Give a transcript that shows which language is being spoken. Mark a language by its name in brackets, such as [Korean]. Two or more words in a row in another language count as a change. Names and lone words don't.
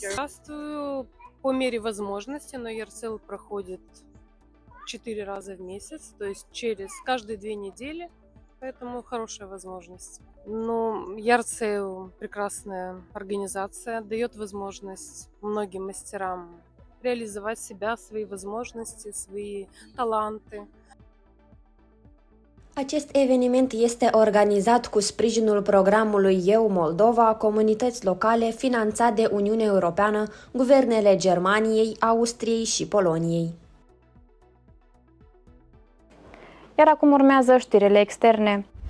[Russian] Участвую по мере возможности, но AirSale проходит 4 раза в месяц, то есть через каждые 2 недели, поэтому хорошая возможность. Но AirSale прекрасная организация, дает возможность многим мастерам реализовать себя, свои возможности, свои таланты. [Romanian] Acest eveniment este organizat cu sprijinul programului Eu Moldova, comunități locale, finanțat de Uniunea Europeană, guvernele Germaniei, Austriei și Poloniei. Iar acum urmează știrile externe.